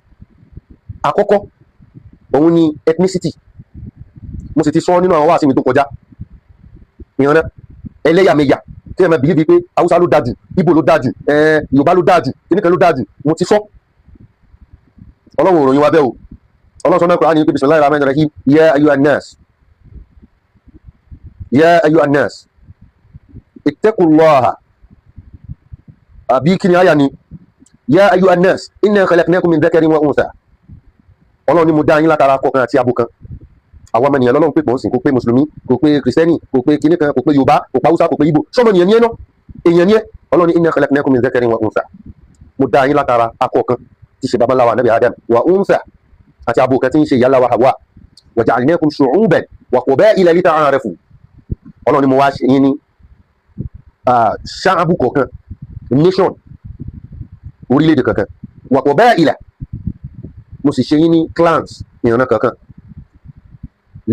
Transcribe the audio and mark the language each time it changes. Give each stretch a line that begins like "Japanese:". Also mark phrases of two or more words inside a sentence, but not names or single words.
Yoruba: Àkọ́kọ́ òun ni ethnicity. Mo sì ti sọ nínú àwọn wáàsí mi tó kọjá. Ìran ẹlẹ́yàmẹ̀yà tí ẹ máa bìlíbi pé Haúsá ló dájú, Ìgbò ló dájú, Yorùbá ló dájú, kíníkan ló dájú. Mo ti sọ. Ọlọ́run òròyìn wa bẹ́ẹ̀ o. Ọlọ́run sọ náà Kùránì pé
Arabic: بسم الله الرحمن الرحيم يا أيها الناس. يا أيها الناس اتقوا الله.
Yoruba: Àbí kí ni àyà ni?
Arabic: يا أيها الناس إنا خلقناكم من ذكر وأنثى.
Yoruba: Ọlọ́run ni mo dá yín látara akọ kan àti abo kan. Àwọn ọmọ ènìyàn lọ́lọ́run pé pọ̀ ń sìn, kò pé mùsùlùmí, kò pé kìrìsìtẹ́nì, kò pé kíní kan, kò pé Yorùbá, kò pé Haúsá, kò pé Ìgbò. Sọ́mọ ènìyàn ni ẹ́ náà. Èèyàn ni ẹ́. Ọlọ́run ni
Arabic: إنا خلقناكم من ذكر وأنثى.
Yoruba: Mo dá yín látara akọ kan tí ṣe babaláwa Nabi Adam
Arabic: وأنثى
Yoruba: àti abo kan tí ń ṣe ìyá wa Hawa.
Arabic: وجعلناكم شعوبا وقبائل لتعارفوا.
Yoruba: Ọlọ́run ni mo wá ṣe yín ní ṣáàbù kọ̀ọ̀kan, nation, orílẹ̀-èdè kankan,
Arabic: وقبائل,
Yoruba: mo sì ṣe yín ní clans, ìran kankan.